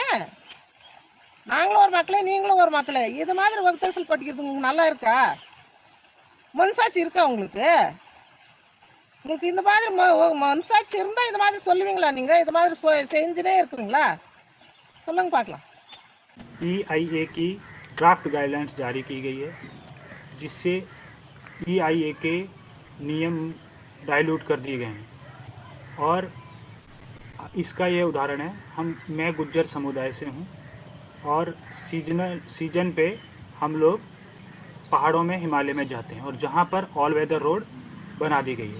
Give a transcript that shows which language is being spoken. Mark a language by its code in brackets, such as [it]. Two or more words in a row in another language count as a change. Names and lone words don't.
[ta] நாங்களும் ஒரு மக்களே, நீங்களும் ஒரு மக்களே. இது மாதிரி வகுத்தரசல் படிக்கிறது உங்களுக்கு நல்லா இருக்கா? மனசாட்சி இருக்கா உங்களுக்கு? உங்களுக்கு இந்த மாதிரி மனசாட்சி இருந்தால் இது மாதிரி சொல்லுவீங்களா? நீங்கள் இது மாதிரி செஞ்சுட்டே இருக்கிறீங்களா? சொல்லுங்க பார்க்கலாம். [hi] EIA की [en] draft guidelines [hi] जारी की गई है, जिससे EIA के नियम डाइल्यूट कर दिए गए हैं। और इसका ये उदाहरण है, मैं गुज्जर समुदाय से हूँ और सीजन पे हम लोग पहाड़ों में, हिमालय में जाते हैं, और जहाँ पर [en] all weather road [hi] बना दी गई है।